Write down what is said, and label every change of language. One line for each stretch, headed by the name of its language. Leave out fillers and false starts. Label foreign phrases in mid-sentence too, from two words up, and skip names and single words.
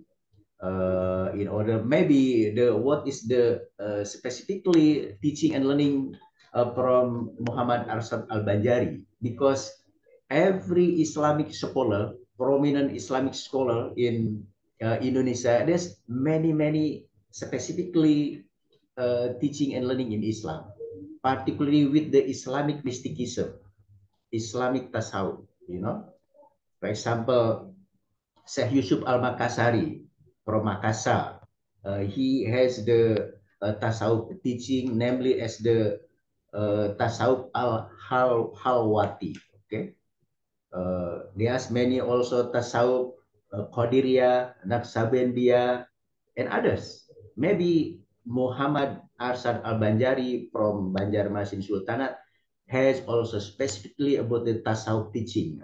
English: In order maybe what is the specifically teaching and learning from Muhammad Arsyad Al-Banjari, because every Islamic scholar, prominent Islamic scholar in Indonesia, there's many specifically teaching and learning in Islam, particularly with the Islamic mysticism, Islamic tasawuf, you know. For example, Syekh Yusuf Al-Makassari from Makassar. He has the tasawuf teaching, namely as the tasawuf al-halwati. Okay, there's many also tasawuf Qadiriyah, Naqsabandiyah, and others. Maybe Muhammad Arsyad Al-Banjari from Banjarmasin Sultanate has also specifically about the tasawuf teaching.